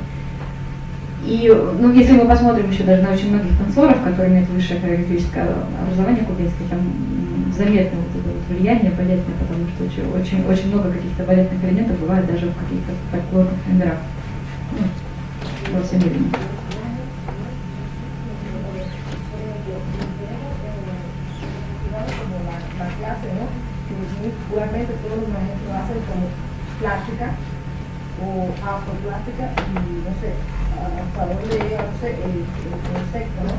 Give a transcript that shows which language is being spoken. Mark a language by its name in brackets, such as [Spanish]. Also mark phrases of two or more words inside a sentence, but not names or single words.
[Russian] И, ну, если мы посмотрим еще даже на очень многих танцоров, которые имеют высшее хореографическое образование кубинское, там заметно вот это вот влияние балетное, потому что очень много каких-то балетных элементов бывает даже в каких-то фольклорных номерах, ну, во всем мире. [Spanish] Igualmente todos los maestros hacen como plástica o afroplástica y no sé, hasta dónde llega, no sé, el concepto, ¿no?